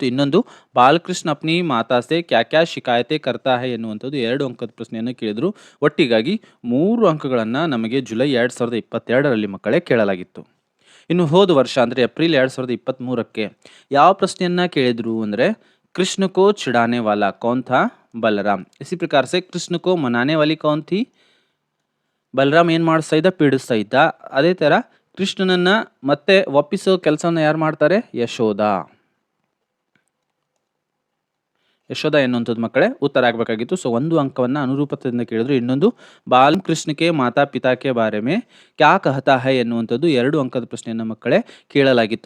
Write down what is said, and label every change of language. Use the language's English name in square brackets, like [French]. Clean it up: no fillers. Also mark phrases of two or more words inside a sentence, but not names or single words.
[Hindi] ಇನ್ನೊಂದು बालकृष्ण अपनी मातासे क्या क्या शिकायत करता है [Kannada] ಎನ್ನುವಂಥದ್ದು 2 ಅಂಕದ ಪ್ರಶ್ನೆಯನ್ನು ಕೇಳಿದರು. ಒಟ್ಟಿಗಾಗಿ 3 ಅಂಕಗಳನ್ನು ನಮಗೆ ಜುಲೈ 2022ರಲ್ಲಿ ಮಕ್ಕಳೇ ಕೇಳಲಾಗಿತ್ತು. ಇನ್ನು ಹೋದ ವರ್ಷ ಅಂದರೆ ಏಪ್ರಿಲ್ 2023ಕ್ಕೆ ಯಾವ ಪ್ರಶ್ನೆಯನ್ನು ಕೇಳಿದರು ಅಂದರೆ [Hindi] कृष्ण को चिढ़ाने वाला कौन था? बलराम. इसी प्रकार से कृष्ण को मनाने वाली कौन थी? [Kannada] ಬಲರಾಮ್ ಏನು ಮಾಡಿಸ್ತಾ ಇದ್ದ? ಪೀಡಿಸ್ತಾ ಇದ್ದ. ಅದೇ ಥರ ಕೃಷ್ಣನನ್ನ ಮತ್ತೆ ಒಪ್ಪಿಸೋ ಕೆಲಸವನ್ನು ಯಾರು ಮಾಡ್ತಾರೆ? ಯಶೋದಾ. ಯಶೋದಾ ಎನ್ನುವಂಥದ್ದು ಮಕ್ಕಳೇ ಉತ್ತರ ಆಗಬೇಕಾಗಿತ್ತು. ಸೊ 1 ಅಂಕವನ್ನು ಅನುರೂಪತೆಯಿಂದ ಕೇಳಿದ್ರು. ಇನ್ನೊಂದು ಬಾಲಕೃಷ್ಣಕ್ಕೆ [Hindi] माता पिता के बारे में क्या कहता है [Kannada] ಎನ್ನುವಂಥದ್ದು 2 ಅಂಕದ ಪ್ರಶ್ನೆಯನ್ನು ಮಕ್ಕಳೇ ಕೇಳಲಾಗಿತ್ತು.